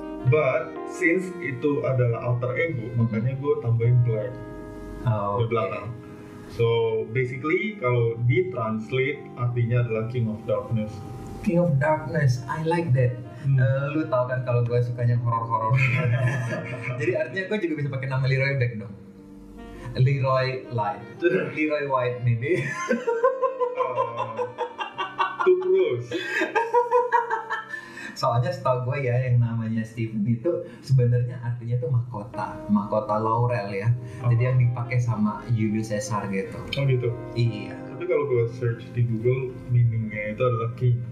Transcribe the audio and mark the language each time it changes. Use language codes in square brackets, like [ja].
[en] But since [id] itu adalah alter ego, makanya gue tambahin Black di belakang. [en] So basically [id] kalau ditranslate artinya adalah King of Darkness. [en] King of Darkness, I like that. [id] Lu tau kan kalau gue sukanya horor-horor. Jadi artinya gue juga bisa pakai nama Leroy Black dong. [en] Leroy Light, Leroy White maybe. Two Crows. [id] Soalnya setahu gue ya, yang namanya Steven itu sebenarnya artinya tuh mahkota laurel ya. Jadi yang dipakai sama Julius Caesar gitu. Oh gitu. Iya. Tapi kalau gue search di Google, meaningnya itu adalah king.